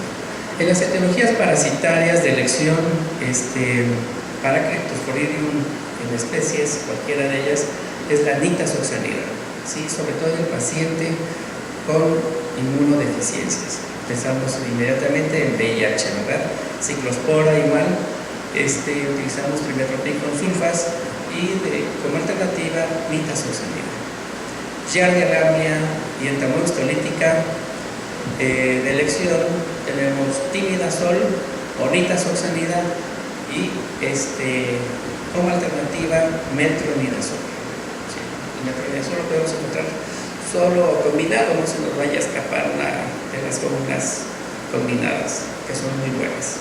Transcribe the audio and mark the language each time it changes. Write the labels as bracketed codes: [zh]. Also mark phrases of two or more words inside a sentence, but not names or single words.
[es] En las etiologías parasitarias de elección, para Cryptosporidium en especies, cualquiera de ellas, es la nitazoxanida, ¿sí? Sobre todo en el paciente con inmunodeficiencias. Pensamos inmediatamente en VIH, ¿verdad? Ciclospora igual, utilizamos trimethoprim con sulfas y como alternativa nitazoxanida. Giardia lamblia y Entamoeba stolítica, de elección tenemos timidazol o nitazoxanida, y como alternativa metronidazol. ¿Sí? El metronidazol lo podemos encontrar solo o combinado, no se nos vaya a escapar de las fórmulas combinadas, que son muy buenas.